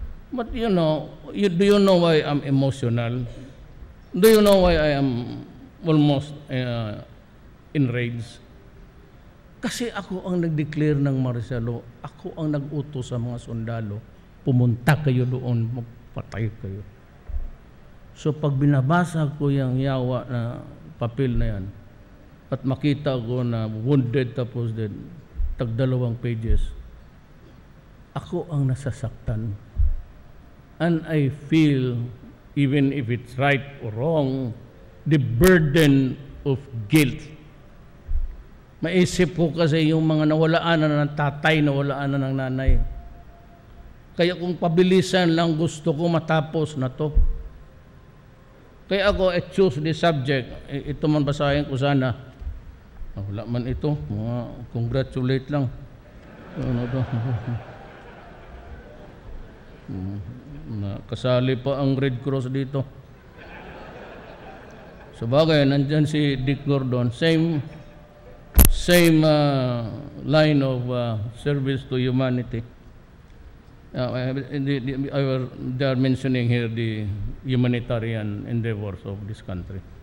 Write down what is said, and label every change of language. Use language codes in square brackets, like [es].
[en] But you know, do you know why I'm emotional? Do you know why I am almost enraged? [tl] Kasi ako ang nag-declare ng martial law. Ako ang nag-utos sa mga sundalo. Pumunta kayo doon, magpatay kayo. So pag binabasa ko yung yawa na papel na yan, at makita ko na [en] wounded [tl] tapos din, tag-2 pages, ako ang nasasaktan. [en] And I feel, even if it's right or wrong, the burden of guilt. [tl] Maisip ko kasi yung mga nawalaan na ng tatay, nawalaan na ng nanay. Kaya kung pabilisan lang gusto ko matapos na to. Kaya ako, [en] I choose this subject. [tl] Ito man basahin ko sana. Wala man ito. Mga congratulate lang. Ano to? Kasali pa ang Red Cross dito. Sabagay, nandyan si Dick Gordon. [en] Same line of service to humanity. They are mentioning here the humanitarian endeavors of this country.